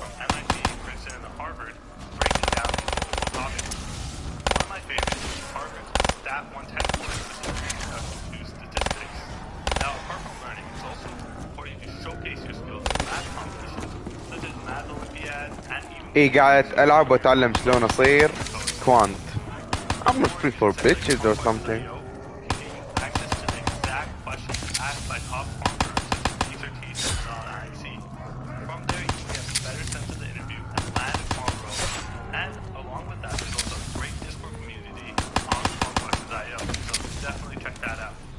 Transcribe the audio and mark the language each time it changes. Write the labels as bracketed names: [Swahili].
[English] from MIT, Princeton, and Harvard breaking down these multiple topics. One of my favorites is Harvard's Stat 110 course, which is introduction to statistics. Now, apart from learning, it's also important you showcase your skills in math competitions, such as Math Olympiad and even... [Arabic] ايه قاعد العب واتعلم شلون اصير كوانت. [English] I'm looking for bitches or something. Access to the exact questions asked by top quant firms such as Research and IC. From there, you can get a better sense of the interview and land a quant role. And along with that, there's also a great Discord community on quantquestions.io, so definitely check that out.